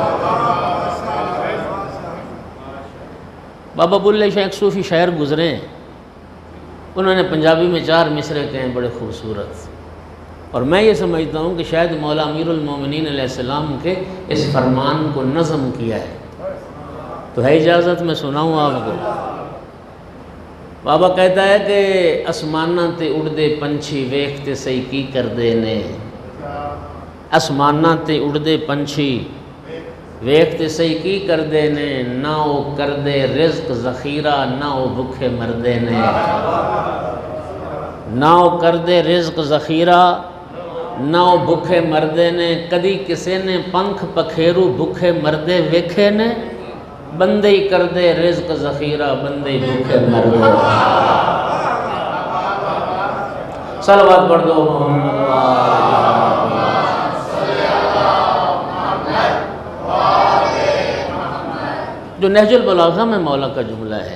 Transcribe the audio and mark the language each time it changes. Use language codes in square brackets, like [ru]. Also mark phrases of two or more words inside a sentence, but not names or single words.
[ur] بابا بلے شاہ ایک صوفی شاعر گزرے ہیں، انہوں نے پنجابی میں 4 مصرے کہے ہیں بڑے خوبصورت، اور میں یہ سمجھتا ہوں کہ شاید مولا امیر المومنین [ar] علیہ السلام [ur] کے اس فرمان کو نظم کیا ہے، تو ہے اجازت میں سناؤں آپ کو۔ بابا کہتا ہے کہ [pa] اسماناں تے اڑدے پنچھی ویکھتے سہی کی کردے نے، اسماناں تے اڑدے پنچھی ویکھتے سہی کی کردے نے، نہ وہ کردے رزق ذخیرہ نہ وہ بھوکے مردے نے، نہ وہ کردے رزق ذخیرہ نہ وہ بھوکے مردے نے، کدی کسے نے پنکھ پکھیرو بھوکے مردے ویکھے نے، بندے ہی کردے رزق ذخیرہ بندے ہی بھوکے مردے۔ [ur] صلوات پڑھ دو محمد جو نہج البلاغہ میں مولا کا جملہ ہے۔